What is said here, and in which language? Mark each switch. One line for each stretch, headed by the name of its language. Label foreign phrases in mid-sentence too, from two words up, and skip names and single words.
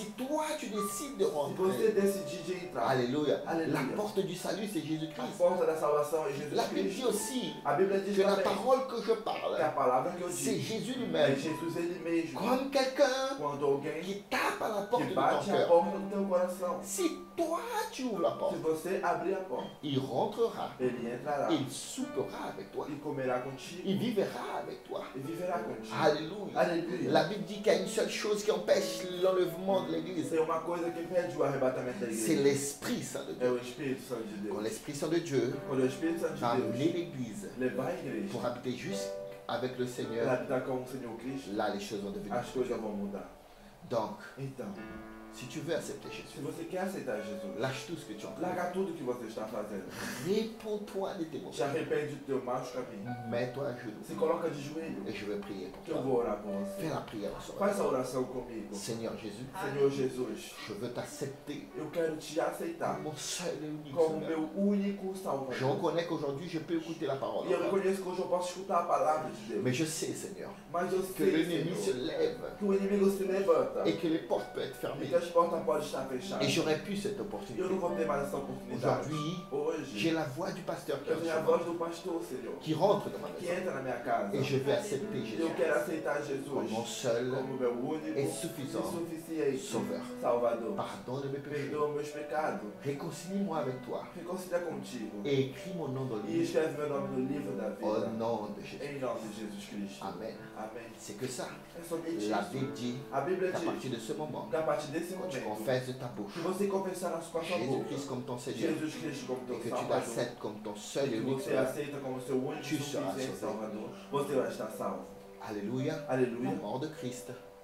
French: si toi tu décides de
Portuguese: você
French: rentrer,
Portuguese: decidir de entrar,
French: Alléluia. Alléluia. La porte du salut, c'est
Portuguese: a
French: Jésus-Christ.
Portuguese: porta da salvação é Jesus
French: La Bible dit
Portuguese: Cristo.
French: aussi
Portuguese: A Bíblia diz
French: que la
Portuguese: também
French: parole que je
Portuguese: que a
French: parle,
Portuguese: palavra que eu
French: c'est
Portuguese: digo
French: Jésus
Portuguese: é
French: lui-même.
Portuguese: Jesus Ele mesmo.
French: Comme quelqu'un
Portuguese: Quando alguém
French: qui tape à la porte
Portuguese: que
French: de ton
Portuguese: bate a
French: cœur.
Portuguese: porta do teu coração,
French: Si toi tu ouvres la
Portuguese: se
French: porte,
Portuguese: você abrir a porta,
French: il rentrera,
Portuguese: Ele entrará
French: il soupera avec toi,
Portuguese: e comerá contigo
French: il vivra avec toi.
Portuguese: e viverá contigo.
French: Alléluia.
Portuguese: Aleluia.
French: La Bible dit qu'il y a une seule chose qui empêche l'enlèvement de l'Église.
Portuguese: Tem uma coisa que impede o arrebatamento da
French: C'est
Portuguese: igreja.
French: l'Esprit Saint de
Portuguese: É
French: Dieu.
Portuguese: o Espírito Santo de
French: Quand
Portuguese: Deus.
French: l'Esprit Saint de Dieu
Portuguese: Quando o Espírito Santo
French: va
Portuguese: de
French: amener
Portuguese: Deus
French: l'Église
Portuguese: levar a igreja
French: pour habiter juste avec le
Portuguese: para
French: Seigneur,
Portuguese: habitar com o Senhor Cristo,
French: là les choses vont devenir.
Portuguese: as coisas vão mudar.
French: Donc,
Portuguese: Então,
French: si tu veux accepter
Portuguese: se
French: Jésus,
Portuguese: você quer aceitar Jesus,
French: lâche tout ce que tu as en train de
Portuguese: larga tudo que você está fazendo.
French: faire. Réponds-toi de tes
Portuguese: Te
French: mauvais.
Portuguese: arrepende do teu mau caminho.
French: Mets-toi à genoux
Portuguese: Se coloca de joelho,
French: et je vais prier pour
Portuguese: que eu
French: toi.
Portuguese: vou orar por você.
French: Fais la prière en ce moment.
Portuguese: Faz a oração comigo.
French: Seigneur Jésus,
Portuguese: Senhor Jesus,
French: je veux t'accepter
Portuguese: eu quero te aceitar
French: comme mon seul et unique
Portuguese: como
French: Sauveur.
Portuguese: meu único
French: Je
Portuguese: Salvador.
French: reconnais qu'aujourd'hui je peux écouter la parole.
Portuguese: E eu reconheço que hoje eu posso escutar a palavra de Deus.
French: Mais je sais, Seigneur,
Portuguese: Mas eu
French: que
Portuguese: sei,
French: l'ennemi se
Portuguese: Senhor,
French: lève
Portuguese: que o inimigo se levanta
French: et que les portes peuvent être
Portuguese: e
French: fermées.
Portuguese: que as portas podem estar fechadas.
French: Et j'aurais pu cette
Portuguese: E eu
French: opportunité.
Portuguese: não vou ter mais essa oportunidade.
French: Aujourd'hui,
Portuguese: Hoje,
French: j'ai la voix du pasteur qui,
Portuguese: eu tenho a voz do pastor, Senhor,
French: qui rentre dans ma
Portuguese: que
French: maison.
Portuguese: entra na minha casa.
French: Et je vais accepter Jésus
Portuguese: Eu quero aceitar
French: comme mon
Portuguese: Jesus
French: seul
Portuguese: como meu único
French: et
Portuguese: e
French: suffisant
Portuguese: suficiente
French: Sauveur.
Portuguese: Salvador.
French: pardon de mes péchés.
Portuguese: Perdoa meus pecados.
French: Réconcilie-moi avec toi
Portuguese: Reconcilia contigo.
French: et écris mon nom dans le
Portuguese: E
French: livre
Portuguese: escreve meu nome no livro da
French: au
Portuguese: vida.
French: nom de Jésus.
Portuguese: Em nome de Jesus Cristo.
French: Amen.
Portuguese: Amém.
French: C'est que ça.
Portuguese: É somente
French: La
Portuguese: isso.
French: Bible dit
Portuguese: A Bíblia
French: qu'à
Portuguese: diz
French: partir de ce moment,
Portuguese: que a partir desse
French: quand tu
Portuguese: momento,
French: confesses de ta bouche
Portuguese: que você confessar com a sua boca
French: Jésus-Christ comme ton Seigneur
Portuguese: Jesus Cristo como
French: et
Portuguese: teu
French: que tu
Portuguese: Salvador,
French: l'acceptes comme ton seul et
Portuguese: que
French: unique
Portuguese: você
French: Sauveur,
Portuguese: aceita como seu único
French: Tu
Portuguese: e
French: seras
Portuguese: suficiente
French: sauvé.
Portuguese: Salvador, você vai estar salvo.
French: Alléluia.
Portuguese: Aleluia.
French: La mort de Christ
Portuguese: Na morte de Cristo,